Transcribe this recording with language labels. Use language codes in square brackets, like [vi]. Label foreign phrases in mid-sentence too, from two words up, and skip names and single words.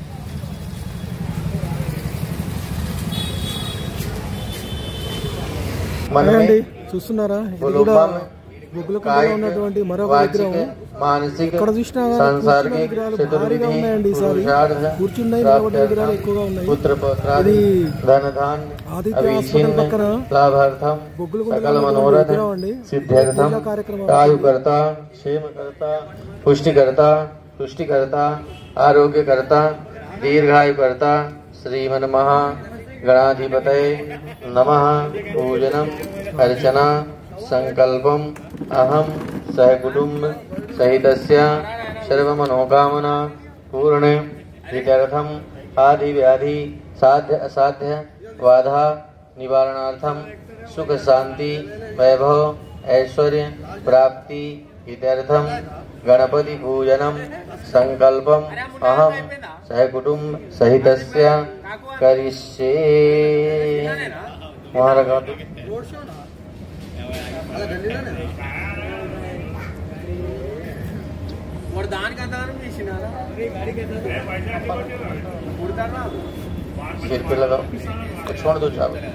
[te] అండి చూస్తున్నారా, ఇది కూడా బొగ్గులకుంటలో ఉన్నటువంటి మరొక విగ్రహం. ఇక్కడ చూసినా విగ్రహాలు భారీగా ఉన్నాయండి. ఈసారి కూర్చున్నాయి నిలబడ్డ విగ్రహాలు ఎక్కువగా ఉన్నాయి. ఇది ఆదిత్య హాస్పిటల్ పక్కన బొగ్గులకుంటలో విగ్రహం అండి. కార్యక్రమం [sa] पुष्टिकर्ता आरोग्यकर्ता दीर्घायुकर्ता श्रीमन्महा गणाधिपतये नमः। पूजनम अर्चना संकल्पम अहम सहकुटुंब सहितस्य सर्वमनोकामना पूर्णे वित्यर्थम आदि व्याधि साध्य असाध्य बाधा निवारणार्थम सुख शांति वैभव ऐश्वर्य प्राप्ति इत्यर्थम गणपति पूजनम संकल्पम अहम सहकुटुंब सहितस्य करिष्ये। [hi] सिर पे लगाओ, छोड़ दो चावल।